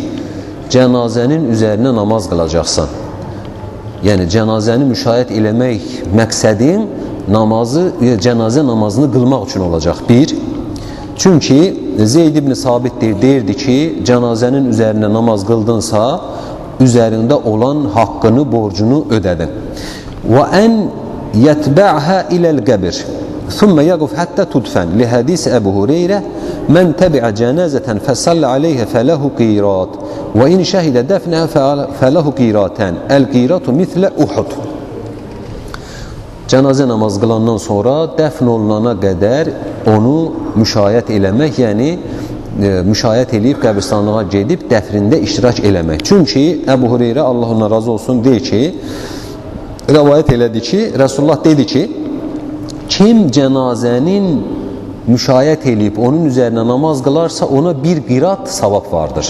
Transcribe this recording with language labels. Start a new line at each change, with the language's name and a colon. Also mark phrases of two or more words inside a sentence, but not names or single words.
Azerbaijani: Cənazənin üzərinə namaz qılacaqsan. Yəni, cənazəni müşayiət eləmək məqsədin cənazə namazını qılmaq üçün olacaq. 1. Çünki Zeyd ibn Sabit deyirdi ki, cənazənin üzərinə namaz qıldınsa, üzərində olan haqqını, borcunu ödədin.
Arabic: وأن يتبعها إلى القبر. ثم يقف حتى تدفن لحديث أبو هريرة من تبع جنازة فصلى عليها فله قيراط وإن شهد دفنها فله قيراطان القيراط مثل أحد.
Azerbaijani: Cənazə namaz qılandan sonra dəfn olunana qədər onu müşayiət eləmək, yəni müşayiət eləyib qəbristanlığa gedib dəfrində iştirak eləmək. Çünki Əbu Hüreyrə Allah ondan razı olsun deyir ki, rəvayət elədi ki, Rasulullah dedi ki, kim cənazənin müşayiət eləyib onun üzərinə namaz qılarsa ona bir qirat savab vardır.